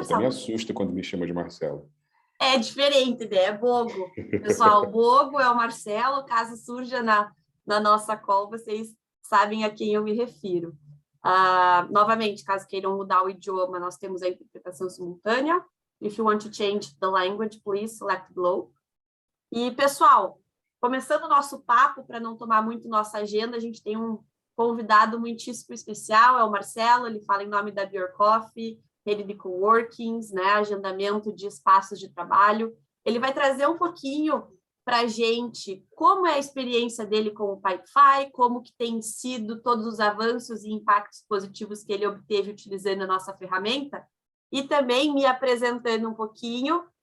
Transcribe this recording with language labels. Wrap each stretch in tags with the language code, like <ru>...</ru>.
<pt>Eu também assusto quando me chama de Marcelo. É diferente, né? É Bogo. Pessoal, Bogo é o Marcelo. Caso surja na nossa call, vocês sabem a quem eu me refiro. Novamente, caso queiram mudar o idioma, nós temos a interpretação simultânea.</pt> <en>If you want to change the language, please select below.</en> <pt>E, pessoal, começando o nosso papo, para não tomar muito nossa agenda, a gente tem um convidado muitíssimo especial, é o Marcelo, ele fala em nome da Bjorkoff, rede de coworkings, né, agendamento de espaços de trabalho. Ele vai trazer um pouquinho para a gente como é a experiência dele com o Pipefy, como que tem sido todos os avanços e impactos positivos que ele obteve utilizando a nossa ferramenta, e também me apresentando um pouquinho.</pt>